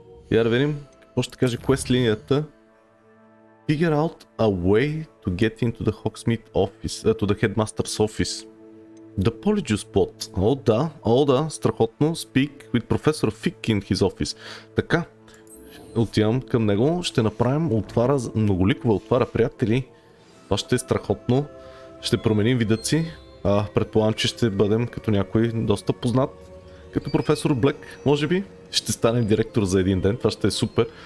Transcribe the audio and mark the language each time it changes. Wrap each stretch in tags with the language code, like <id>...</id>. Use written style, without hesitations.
<bg>Я да видим какво ще каже квест линията.</bg> <en>Figure out a way to get into the Hogsmeade office, to the headmaster's office. The Polyjuice Spot.</en> <bg>О да, страхотно.</bg> <en>Speak with Professor Fick in his office.</en> <bg>Така, отивам към него, ще направим многоликова отвара, приятели. Това ще е страхотно. Ще променим видът си. Предполагам, че ще бъдем като някой доста познат. Като професор Блек, може би. Ще станем директор за един ден. Това ще е супер.</bg>